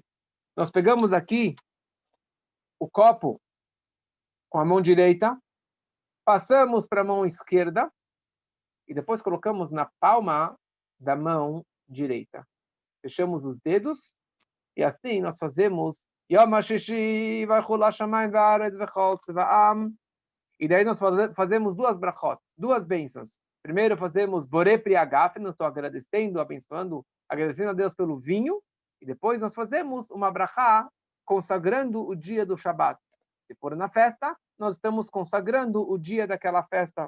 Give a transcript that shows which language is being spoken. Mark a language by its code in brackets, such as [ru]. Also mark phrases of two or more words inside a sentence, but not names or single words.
[pt] Nós pegamos aqui o copo com a mão direita, passamos para a mão esquerda e depois colocamos na palma da mão direita. Fechamos os dedos e assim nós fazemos [he] יום השישי ויכלו השמים והארץ וכל צבאם. [pt] E daí nós fazemos duas brachot, duas bênçãos. Primeiro fazemos [he] בורא פרי הגפן, [pt] nós estou agradecendo a Deus pelo vinho. E depois nós fazemos uma brachá consagrando o dia do Shabat. Se for na festa, nós estamos consagrando o dia daquela festa.